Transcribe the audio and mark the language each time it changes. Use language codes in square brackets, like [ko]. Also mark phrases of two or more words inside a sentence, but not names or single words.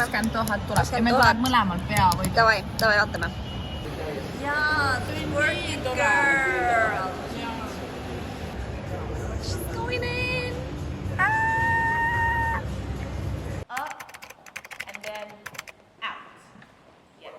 [et] 20 000 tuleb ja meil tuleb mõlemal pea või. Davai, vaatame. Jaa, tuli [en] working girl. She's going in. Up and then out. Yes.